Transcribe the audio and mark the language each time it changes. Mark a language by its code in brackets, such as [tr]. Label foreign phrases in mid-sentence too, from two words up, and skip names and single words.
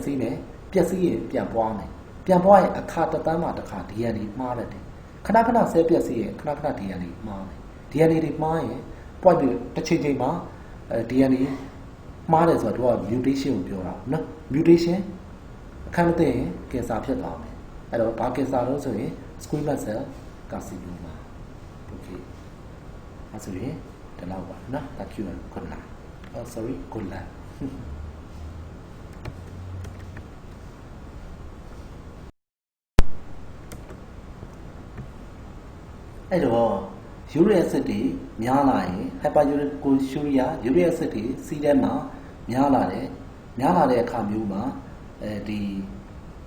[my] စီးမယ်ပျက်စီးရင်ပြန်ပွားမယ်ပြန်ပွားရင်အခါတသန်းမှတစ်ခါ DNA မှားတယ်ခဏဆဲပျက်စီးရင်ခဏ DNA မှားမယ် DNA တွေမှားရင် point တစ်ချိန်မှာDNA မှားတယ်ဆိုတော့ mutation ကိုပြောတာနော် mutation အခါမသိရင်ကင်ဆာဖြစ်သွားမယ်အဲ့တော့ဘာကင်ဆာလို့ဆိုရင် [en] squamous cell carcinoma [my] โอเคအဲ့ဆိုရင်ဒီလောက်ပါနော် [en] thank you and good night oh sorry good night [my] အဲ့တော့ [en] uric acid [my] တွေများလာရင် hyperuricemia [en] uric acid [my] တွေစီးထဲမှာများလာတဲ့အခါမျိုးမှာဒီ [en] uric acid